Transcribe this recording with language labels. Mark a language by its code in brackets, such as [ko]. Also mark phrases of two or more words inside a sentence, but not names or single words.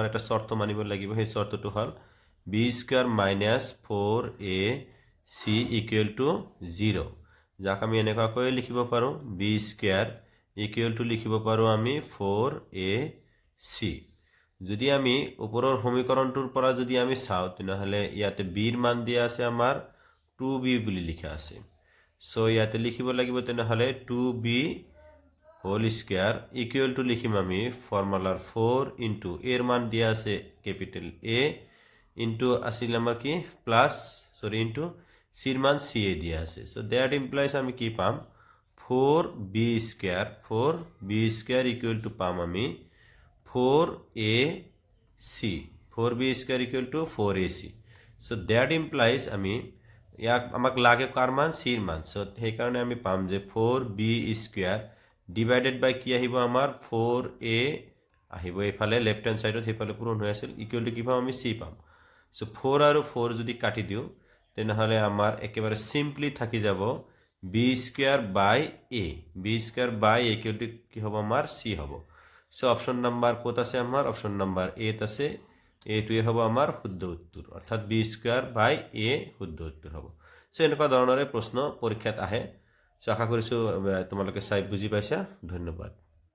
[as] এটা শৰ্ত মানিব লাগিব সেই শৰ্তটো হ'ল b² - 4ac = 0 যাক আমি এনেকৈ লিখিব পাৰো b² লিখিব পাৰো আমি 4ac যদি আমি ওপৰৰ সমীকৰণটোৰ পৰা যদি আমি চাওঁ তেনেহলে ইয়াতে b ৰ মান দিয়া আছে আমাৰ 2b বুলি লিখা আছে সো ইয়াতে লিখিব লাগিব তেনেহলে 2b [en] whole square equal to [as] লিখিম আমি ফর্মুলার 4 ইনটু এর মান দিয়া আছে [en] capital A into [as] আসিল আমার কি [en] plus sorry into [as] সির মান সি এ দিয়া আছে [en] so that implies [as] আমি কি পাম 4b [en] square equal to [as] পাম আমি 4b² [en] equal to [as] 4ac [en] so that implies [as] আমি ইয়াক আমাক লাগে কার মান সির মান সো সেই কারণে আমি পাম যে 4b² [en] divided by [as] কি আহিব আমাৰ 4a আহিব এফালে [en] left hand sideত [as] হেফালে পূরণ হৈ আছিল [en] equal to [as] কি পাম আমি c পাম সো 4 আৰু 4 যদি কাটি দিও তেনেহলে আমাৰ একেবাৰে সিম্পলি থাকি যাব b² বাই a [en] equal to [as] কি হ'ব আমাৰ c হ'ব সো [en] option number [as] কত আছে আমাৰ [en] option number [as] a ত আছে এটোই হ'ব আমাৰ শুদ্ধ উত্তৰ অৰ্থাৎ b² বাই a শুদ্ধ উত্তৰ হ'ব সো এনেকুৱা ধৰণৰে প্ৰশ্ন পৰীক্ষাত আহে আশা কৰিছো তোমালোকে চাই বুজি পাইছা ধন্যবাদ